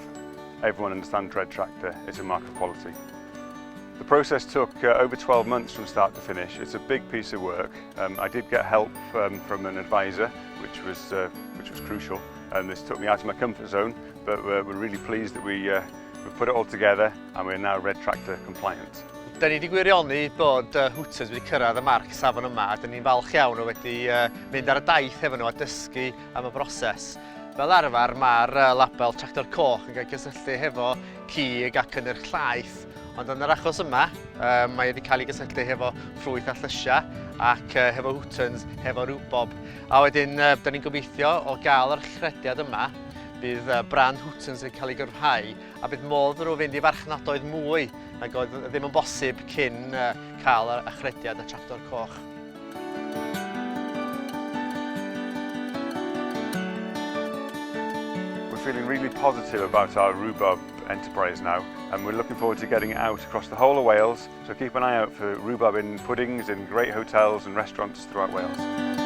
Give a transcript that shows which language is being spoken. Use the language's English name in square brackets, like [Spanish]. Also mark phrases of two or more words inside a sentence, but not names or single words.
[English] Everyone understands Red Tractor, it's a mark of quality. The process took over 12 months from start to finish. It's a big piece of work. I did get help from an advisor, which was crucial, and this took me out of my comfort zone, but we're really pleased that we've put it all together and we're now Red Tractor compliant. [Welsh] Da ni wedi gwirioni bod Hootons wedi cyrraedd y marc safon yma. Da ni'n falch iawn o wedi mynd ar y daith efo nhw a dysgu am y broses. Fel arfer, mae'r label Tractor Coch yn cael gysylltu hefo cig ac yn yr llaeth. Ond yn yr achos yma, mae wedi cael ei gysylltu hefo ffrwyth a llysiau ac hefo Hootons, hefo rhuwbob. A wedyn, da ni'n gobeithio o gael yr Achrediad yma, bydd brand Hootons yn cael ei gyrfhau a bydd modd nhw fynd i marchnadoedd mwy nag oedd ddim yn bosib cyn cael yr Achrediad a Tractor Coch. [English] We're feeling really positive about our rhubarb enterprise now, and we're looking forward to getting it out across the whole of Wales, so keep an eye out for rhubarb in puddings in great hotels and restaurants throughout Wales.